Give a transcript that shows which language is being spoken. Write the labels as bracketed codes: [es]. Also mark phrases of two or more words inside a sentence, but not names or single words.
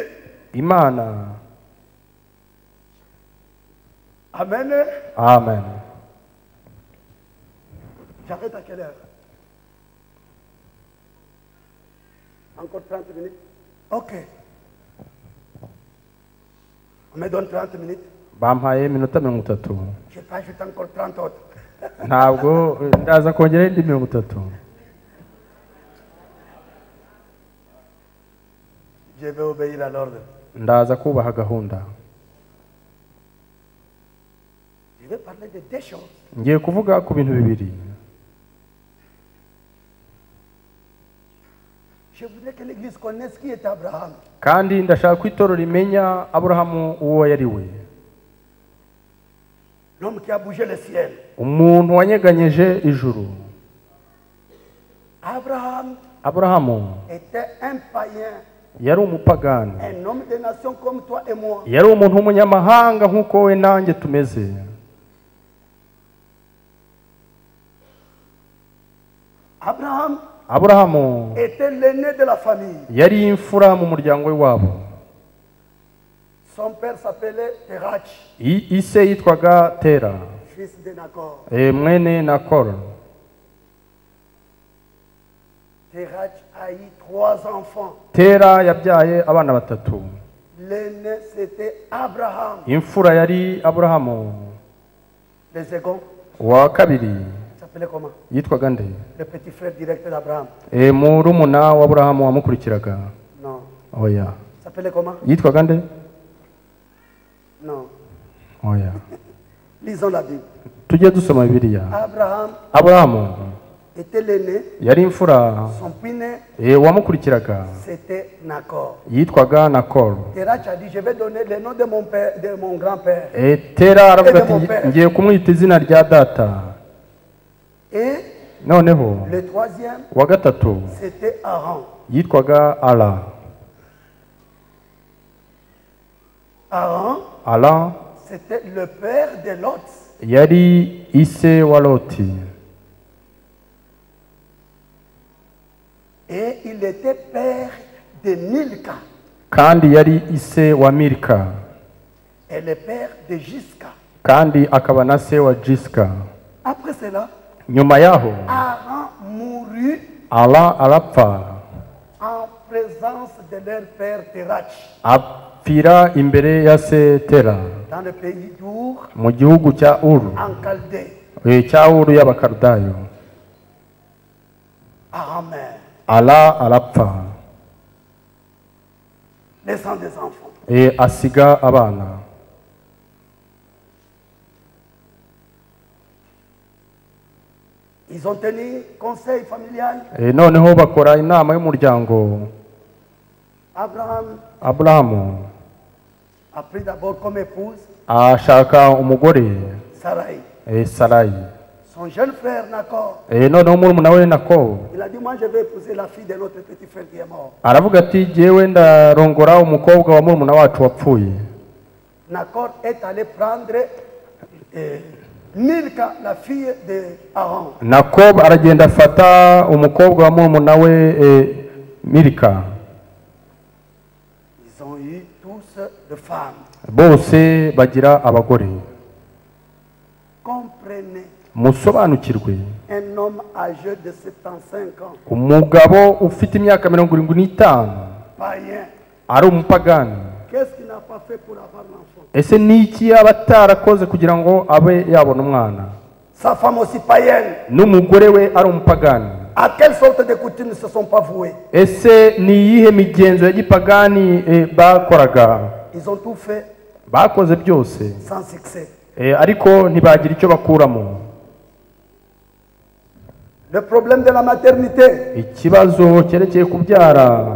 [rw] Imana. Amen. Amen. [fr] J'arrête à quelle heure? Encore 30 minutes? Ok. On me donne 30 minutes? [rw] bampaye iminota 30. [fr] Je peux ajouter encore 30 autres. [rw] ntabwo ndaza kongera indi 30. [fr] Je vais obéir à l'ordre. [rw] ndaza kubaha gahunda. [fr] Je vais parler de deux choses. [rw] ngiye kuvuga ku bintu bibiri. [fr] Je voudrais que l'Église connaisse qui est Abraham. [rw] kandi ndashaka ko itorero rimenya Aburahamu uwo yari we. [fr] L'homme qui a bougé le ciel. [rw] umuntu wanyeganyeje ijuru. Aburahamu [fr] était un païen. [rw] yari umupagani. [fr] Un homme de nation comme toi et moi. [rw] yari umuntu w'umunyamahanga nk'uko we nanjye tumeze. Aburahamu [fr] était l'aîné de la famille. [rw] yari imfura mu muryango w'iwabo. [fr] Son père s'appelait Terach. [rw] ise yitwaga Tera. [fr] Fils de Nacor. [rw] mwene Nakor. [fr] Terach a eu 3 enfants. [rw] Tera yabyaye abana batatu. [fr] L'aîné c'était Abraham. [rw] imfura yari Aburahamu. [fr] Le second [rw] wa kabiri [fr] s'appelait comment? [rw] yitwaga nde? [fr] Le petit frère direct d'Abraham. [rw] murumuna wa Aburahamu wamukurikiraga. [fr] Non. [rw] oya. [fr] S'appelait comment? [rw] yitwaga nde? [fr] Non. [rw] oya. [fr] Lisons la Bible. [rw] tujye dusoma Bibiliya. [fr] Abraham était l'aîné. [rw] yari imfura. [fr] Son pine [rw] wamukurikiraga [fr] c'était Nacor. [rw] yitwaga Nakor. [fr] Terach a dit je vais donner le nom de mon père, de mon grand-père. [rw] Tera aravuga ati ngiye kumwita izina rya data. [fr] Et [rw] noneho [fr] le troisième [rw] wa gatatu [fr] c'était Aaron. [rw] yitwaga Ala. Ala [fr] c'était le père de Lot. [rw] yari ise wa Loti. [fr] Et il était père de Milka. [rw] kandi yari ise wa Milka. [fr] Et le père de Jiska. [rw] kandi akaba na se wa Jiska. [fr] Après cela, [rw] nyuma yaho [fr] Aaron mourut [rw] Ala arapfa [fr] en présence de leur père Terach. [rw] apfira imbere ya se Tera [fr] Dans le pays d'Ur, [rw] mu gihugu cya Uru. [fr] en Chaldée. [rw] cya Uru y'Abakaldayo. Amen. Ala arapfa. [fr] Laissant des enfants. [rw] asiga abana. [fr] Ils ont tenu conseil familial. [rw] noneho bakora inama y'umuryango. Aburahamu [fr] a pris d'abord comme épouse [rw] ashaka umugore [fr] Sarai. [rw] Sarayi. [fr] Son jeune frère Nacor. [rw] noneho murumuna we Nakor [fr] Il a dit moi je vais épouser la fille de notre petit frère qui est mort. [rw] aravuga ati jyewe ndarongora umukobwa wa murumuna wacu wapfuye. [fr] Nacor est allé prendre Milka, la fille de Aaron. [rw] Nakor aragenda afata umukobwa wa murumuna we Milka. [fr] Ils ont eu tous de femmes. [rw] bose bagira abagore. [fr] Comprenez. [rw] musobanukirwe. [fr] Un homme âgé de 75 ans. [rw] umugabo ufite imyaka 75 [fr] Païen. [rw] ari umupagani. [fr] Qu'est-ce qu'il n'a pas fait pour avoir l'enfant? [rw] ese niki yaba atarakoze kugira ngo abe yabona umwana? [fr] Sa femme aussi païenne. [rw] n'umugore we ari umupagani. [fr] À quelle sorte de coutumes ne se sont pas voués? [rw] ese ni iyihe migenzo ya gipagani bakoraga? [fr] Ils ont tout fait [rw] bakoze byose [fr] sans succès. [rw] ariko ntibagira icyo bakuramo. [fr] Le problème de la maternité [rw] ikibazo cyerekeye kubyara